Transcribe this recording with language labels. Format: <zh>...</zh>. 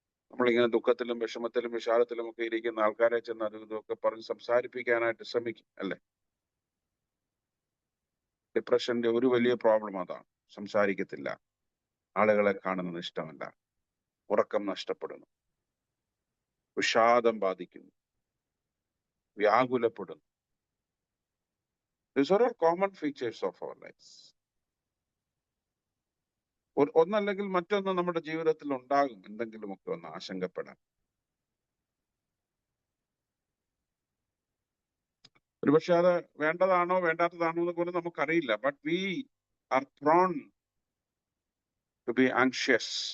<ml>നമ്മളിങ്ങനെ ദുഃഖത്തിലും വിഷമത്തിലും വിഷാദത്തിലും ഒക്കെ ഇരിക്കുന്ന ആൾക്കാരെ ചെന്ന് അതും ഇതൊക്കെ പറഞ്ഞ് സംസാരിപ്പിക്കാനായിട്ട് ശ്രമിക്കും, അല്ലെ? ഡിപ്രഷന്റെ ഒരു വലിയ പ്രോബ്ലം അതാണ്. സംസാരിക്കത്തില്ല, ആളുകളെ കാണുന്നത് ഇഷ്ടമല്ല, ഉറക്കം നഷ്ടപ്പെടുന്നു, വിഷാദം ബാധിക്കുന്നു, വ്യാകുലപ്പെടുന്നു.</ml> <en>These are all common features of our lives.</en> <ml>ഒന്നല്ലെങ്കിൽ മറ്റൊന്ന് നമ്മുടെ ജീവിതത്തിൽ ഉണ്ടാകും, എന്തെങ്കിലുമൊക്കെ ഒന്ന് ആശങ്കപ്പെടാൻ. ഒരുപക്ഷെ അത് വേണ്ടതാണോ വേണ്ടാത്തതാണോ എന്ന് പോലും നമുക്കറിയില്ല.</ml> <en>But we are prone to be anxious.</en>